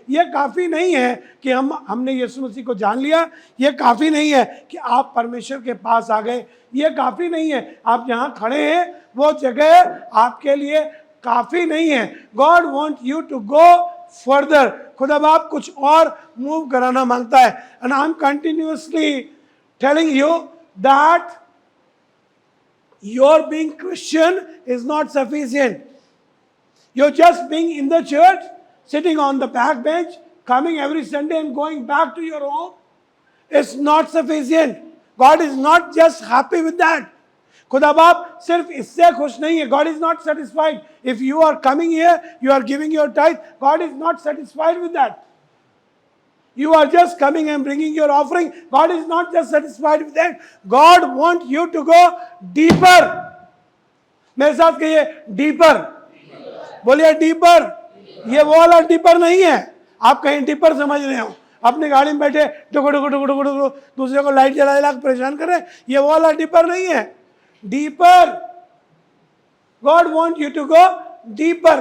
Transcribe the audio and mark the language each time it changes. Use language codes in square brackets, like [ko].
[hi] यह काफ़ी नहीं है कि हमने यीशु मसीह को जान लिया, यह काफ़ी नहीं है कि आप परमेश्वर के पास आ गए, यह काफ़ी नहीं है आप यहाँ खड़े हैं, वो जगह आपके लिए काफ़ी नहीं है। [en] God want you to go further. [hi] खुदा बाप कुछ और मूव कराना मांगता है। [en] And I am continuously telling you that your being Christian is not sufficient. You're just being in the church, sitting on the back bench, coming every Sunday and going back to your home. It's not sufficient. God is not just happy with that. [hi] खुदा बाप सिर्फ इससे खुश नहीं है. [en] God is not satisfied. If you are coming here, you are giving your tithe, God is not satisfied with that. You are just coming and bringing your offering. God is not just satisfied with that. God wants you to go deeper. [hi] मेरे साथ कहिए deeper. बोलिए deeper. ये वो वाला deeper नहीं है आप कहीं डीपर समझ रहे हो, अपनी गाड़ी में बैठे टुकु टुकु टुकु टुकु टुकु दूसरे को लाइट जला जला परेशान कर रहे हैं, ये वो वाला डीपर नहीं है. [en] Deeper. God want you to go deeper.